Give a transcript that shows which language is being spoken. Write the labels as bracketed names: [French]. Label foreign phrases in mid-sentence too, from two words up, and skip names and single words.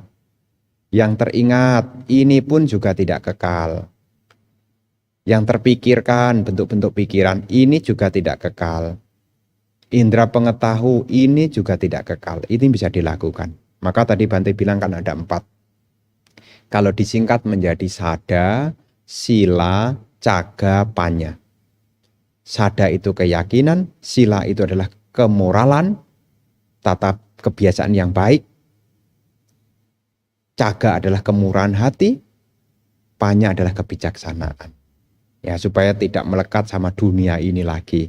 [Indonesian] Yang teringat ini pun juga tidak kekal. Yang terpikirkan bentuk-bentuk pikiran ini juga tidak kekal. Indra pengetahu ini juga tidak kekal. Ini bisa dilakukan. Maka tadi Bante bilang kan ada 4. Kalau disingkat menjadi [Pali] sada, sila, caga, panya. [Indonesian] Sada itu keyakinan, sila itu adalah kemoralan, tata kebiasaan yang baik. Caga adalah kemurahan hati, panya adalah kebijaksanaan. Ya, supaya tidak melekat sama dunia ini lagi.